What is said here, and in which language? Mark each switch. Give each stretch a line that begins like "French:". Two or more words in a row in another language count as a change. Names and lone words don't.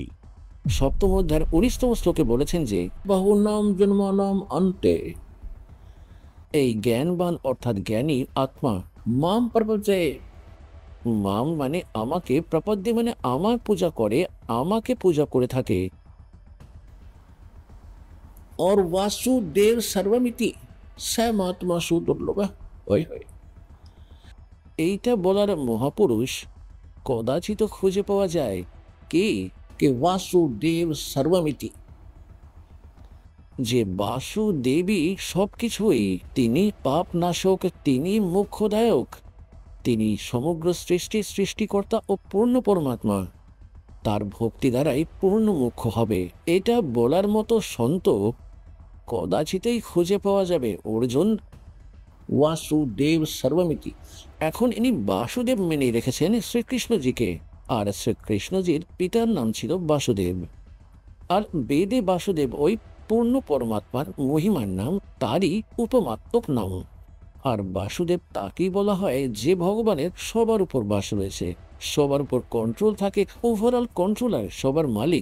Bangla: সপ্তম অধ্যায়ের 19তম শ্লোকে বলেছেন যে
Sanskrit: বহুনাম জন্মানাম অন্তে,
Bangla: এই জ্ঞানবান অর্থাৎ জ্ঞানী আত্মা
Sanskrit: মাম প্রপদ্যে,
Bangla: মাম মানে আমাকে, প্রপদ্যে মানে আমার পূজা করে, আমাকে পূজা করে থাকে।
Sanskrit: और वासुदेव सर्वमिति सैमात्मा सुदुर्लभ।
Bangla: এইটা বলার মহাপুরুষ কদাচিত খুঁজে পাওয়া যায় কে
Sanskrit: वासुदेव सर्वमिति,
Bangla: যে বাসুদেবী সবকিছুই, তিনি পাপ নাশক, তিনি মোক্ষদায়ক, তিনি সমগ্র সৃষ্টিকর্তা ও পূর্ণ পরমাত্মা। তার ভক্তি দ্বারাই পূর্ণ মোক্ষ হবে। এটা বলার মতো সন্ত কদাচিতেই খুঁজে পাওয়া যাবে।
Sanskrit: অর্জুন वासुदेव सर्वमिति।
Bangla: এখন ইনি বাসুদেব মেনে রেখেছেন শ্রীকৃষ্ণজিকে, আর শ্রীকৃষ্ণজির পিতার নাম ছিল বাসুদেব, আর বেদে বাসুদেব ওই পূর্ণ পরমাত্মার মহিমার নাম, তারই উপমাত্মক নাম। আর বাসুদেব তাকেই বলা হয় যে ভগবানের সবার উপর বাস রয়েছে, সবার উপর কন্ট্রোল থাকে,
English: overall controller,
Bangla: সবার মালিক।